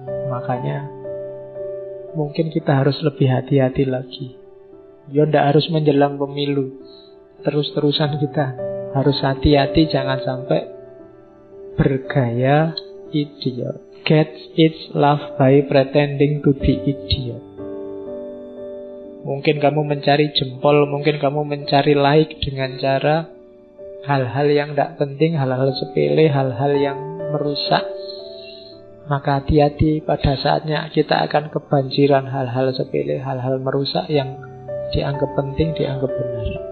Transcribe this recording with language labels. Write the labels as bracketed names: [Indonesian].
[Indonesian] Makanya mungkin kita harus lebih hati-hati lagi. Ya tidak harus menjelang pemilu, terus-terusan kita harus hati-hati, jangan sampai bergaya idiot. [English] Gets its love by pretending to be idiot. [Indonesian] Mungkin kamu mencari jempol, mungkin kamu mencari like dengan cara hal-hal yang tidak penting, hal-hal sepele, hal-hal yang merusak. Maka hati-hati, pada saatnya kita akan kebanjiran hal-hal sepele, hal-hal merusak yang dianggap penting, dianggap benar.